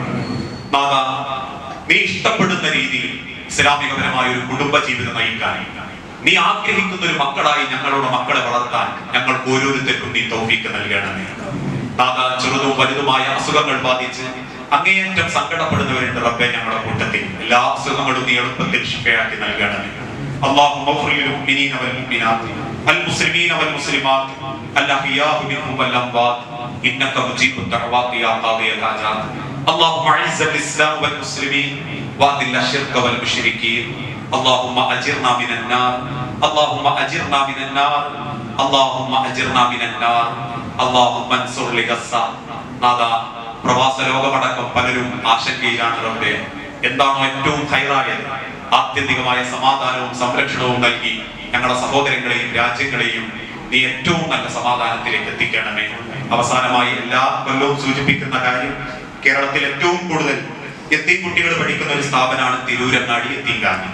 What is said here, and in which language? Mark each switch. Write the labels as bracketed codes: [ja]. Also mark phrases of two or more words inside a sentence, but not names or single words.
[ml] നാഥാ, നീ ഇഷ്ടപ്പെടുന്ന രീതിയിൽ ഇസ്ലാമികപരമായ ഒരു കുടുംബ ജീവിതം നയിക്കാൻ, നീ ആഗ്രഹിക്കുന്ന ഒരു മക്കളായി ഞങ്ങളുടെ മക്കളെ വളർത്താൻ ഞങ്ങൾക്ക് ഓരോരുത്തർക്കും നീ തൗഫീഖ് നൽകണമേ. നാഥാ, ചെറുതും വലുതുമായ അസുഖങ്ങൾ ബാധിച്ച് അങ്ങേയറ്റം സങ്കടപ്പെടുന്നവരുണ്ട് റബ്ബേ. ഞങ്ങളുടെ കൂട്ടത്തിൽ എല്ലാ അസുഖങ്ങളും നീ എളുപ്പത്തിൽ ശിഫയാക്കി നൽകണമേ. [ar] اللهم اغفر للمؤمنين والمؤمنات المسلمين والمسلمات الأحياء منهم والأموات إنك مجيب الدعوات يا قاضي الحاجات. اللهم أعز الإسلام والمسلمين وأذل الشرك والمشركين. اللهم أجرنا من النار، اللهم أجرنا من النار، اللهم أجرنا من النار. اللهم انصر لغزة. [ml] നാദാ, പ്രവാസ ലോകമടക്കം പലരും ആശങ്കയിലാണ് റബ്ബേ. എന്താണോ ഏറ്റവും ഹൈറായത്, ആത്യന്തികമായ സമാധാനവും സംരക്ഷണവും നൽകി ഞങ്ങളുടെ സഹോദരങ്ങളെയും രാജ്യങ്ങളെയും നീ ഏറ്റവും നല്ല സമാധാനത്തിലേക്ക് എത്തിക്കണമേ. അവസാനമായി എല്ലാ കൊല്ലവും സൂചിപ്പിക്കുന്ന കാര്യം, കേരളത്തിൽ ഏറ്റവും കൂടുതൽ യത്തീം കുട്ടികൾ പഠിക്കുന്ന ഒരു സ്ഥാപനമാണ് തിരൂരങ്ങാടി യത്തീംഖാന.